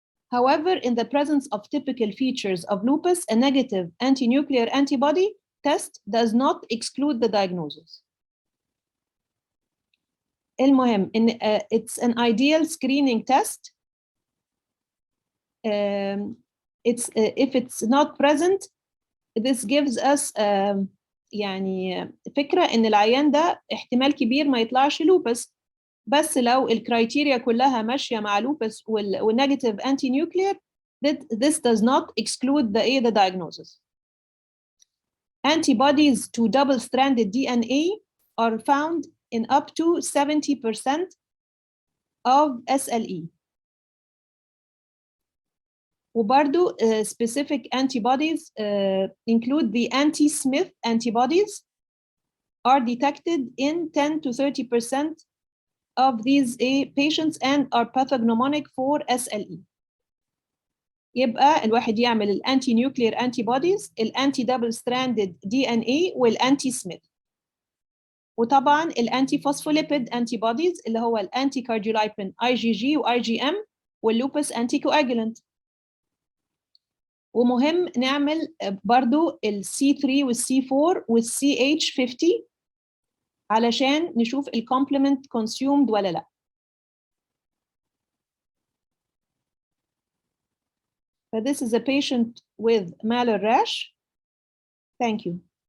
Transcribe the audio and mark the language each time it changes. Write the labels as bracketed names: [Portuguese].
[English] However, in the presence of typical features of lupus, a negative anti-nuclear antibody test does not exclude the diagnosis. [Arabic] المهم إن [English] it's an ideal screening test. If it's not present, this gives us [Arabic] يعني فكرة إن العيان ده احتمال كبير ما يطلعش لوبس. بس لو الكرايتيريا كلها ماشية مع لوبس والنيجاتيف anti nuclear, [English] this does not exclude the diagnosis. Antibodies to double-stranded DNA are found in up to 70% of SLE. [Arabic] وبرضو [English] specific antibodies include the anti-Smith antibodies are detected in 10 to 30% of these patients and are pathognomonic for SLE. [Arabic] يبقى الواحد يعمل الانتي نيوكلير antibodies, الانتي دبل ستراندد DNA والانتي سميث. وطبعا الانتي فوسفوليبيد antibodies اللي هو الانتي كارديولايبين IgG و IgM واللوبس انتي كواجولانت. ومهم نعمل برضو ال C3 وال C4 وال CH50 علشان نشوف ال complement consumed ولا لا. [English] This is a patient with malar rash. Thank you.